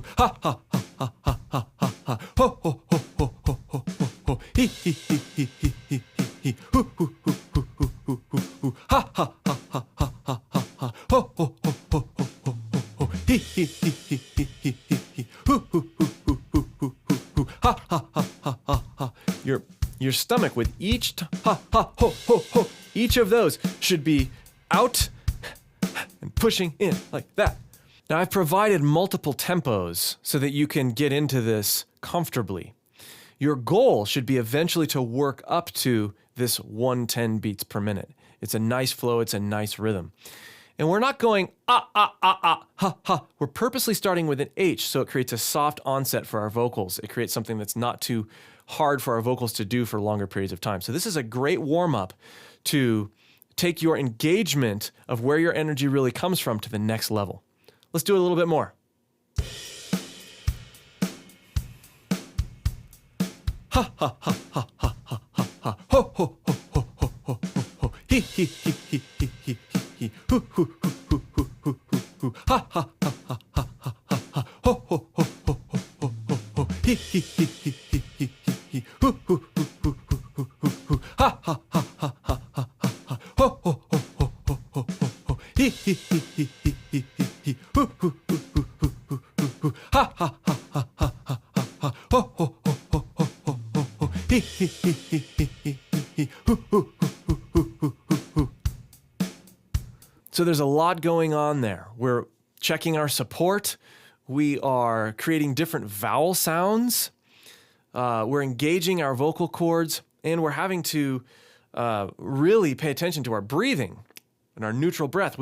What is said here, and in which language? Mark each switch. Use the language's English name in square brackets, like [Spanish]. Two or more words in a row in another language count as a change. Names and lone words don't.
[English] Ha ha ha ha ha ha ha ha. Ho ho ho ho ho ho ho ho. He he he he he he he he. Hoo hoo hoo hoo hoo hoo hoo hoo. Ha ha ha ha ha ha ha ha. Ho ho ho ho ho ho ho. He he he he he he he he. Hoo hoo hoo hoo hoo hoo hoo hoo. Ha ha ha ha ha ha. Your stomach with each ha ha ho ho ho. Each of those should be out and pushing in like that. Now I've provided multiple tempos so that you can get into this comfortably. Your goal should be eventually to work up to this 110 beats per minute. It's a nice flow, it's a nice rhythm. And we're not going ah, ah, ah, ah, ha, ha. We're purposely starting with an H, so it creates a soft onset for our vocals. It creates something that's not too hard for our vocals to do for longer periods of time. So this is a great warm-up to take your engagement of where your energy really comes from to the next level. Let's do it a little bit more. Ha, ha, ha, ha, ha, ha, ha, ha. Ho, ho, ho, ho, ho, ho, ho, ho. He, he, he, he, he, he, he, he. Hoo, hoo, hoo, hoo, hoo, hoo, hoo, hoo. Ha, ha, ha, ha, ha, ha, ha, ha. Ho, ho, ho, ho, ho, ho, ho, ho. He, he, he, he, he, he, he, he. Hoo, hoo, hoo, hoo, hoo, hoo, hoo, hoo. Ha, ha, ha, ha, ha, ha, ha, ha. Ho, ho, ho, ho, ho, ho, ho, ho. He, he, he, he, he, he, he, he. Hoo, hoo, hoo, hoo, hoo, hoo, hoo, hoo. Ha, ha, ha, ha, ha, ha, ha, ha. Ho, ho, ho, ho, ho, ho, ho, ho. He, he, he, he, he, he, he. Hoo, hoo, hoo, hoo, hoo, hoo, hoo, hoo. So there's a lot going on there. We're checking our support. We are creating different vowel sounds. We're engaging our vocal cords, and we're having to really pay attention to our breathing and our neutral breath.